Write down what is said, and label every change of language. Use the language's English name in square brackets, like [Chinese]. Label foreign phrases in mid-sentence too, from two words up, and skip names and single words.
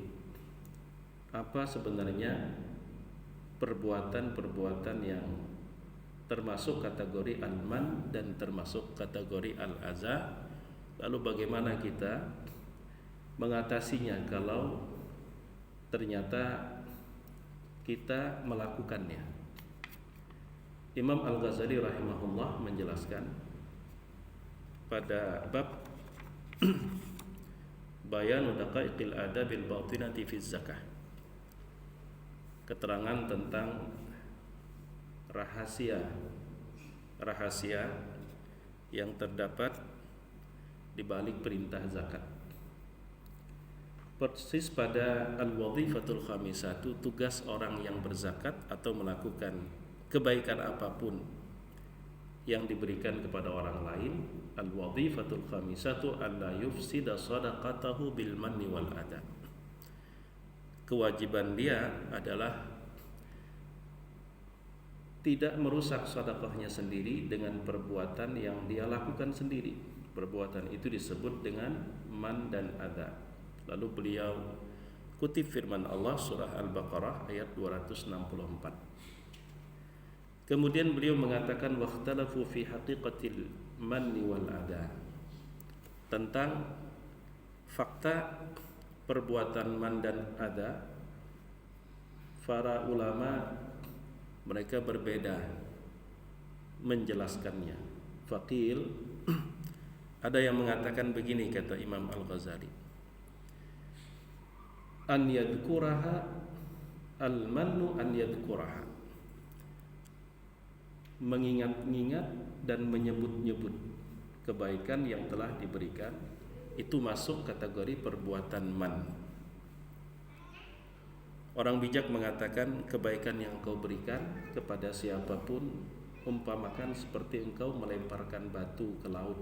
[Indonesian] Apa sebenarnya perbuatan-perbuatan yang termasuk kategori al-man dan termasuk kategori al-adha, lalu bagaimana kita mengatasinya kalau ternyata kita melakukannya. Imam Al-Ghazali rahimahullah menjelaskan pada bab [Arabic] بيان دقائق الآداب الباطنة في الزكاة, [Indonesian] keterangan tentang rahasia yang terdapat di balik perintah zakat. Persis pada [Arabic] الوظيفة الخامسة, [Indonesian] tugas orang yang berzakat atau melakukan kebaikan apapun yang diberikan kepada orang lain, [Arabic] الوظيفة الخامسة ألا يفسد صدقته بالمن والأذى. [Indonesian] Kewajiban dia adalah tidak merusak sedekahnya sendiri dengan perbuatan yang dia lakukan sendiri. Perbuatan itu disebut dengan man dan adha. Lalu beliau kutip firman Allah surah Al-Baqarah ayat 264. Kemudian beliau mengatakan [Arabic] واختلفوا في حقيقة المن والأذى, [Indonesian] tentang fakta perbuatan man dan adha. Para ulama mereka berbeda menjelaskannya. Faqil, ada yang mengatakan begini, kata Imam Al-Ghazali, [Arabic] أن يذكرها المن أن يذكرها, [Indonesian] mengingat-ingat dan menyebut-nyebut kebaikan yang telah diberikan, itu masuk kategori perbuatan man. Orang bijak mengatakan kebaikan yang kau berikan kepada siapapun umpamakan seperti engkau melemparkan batu ke laut.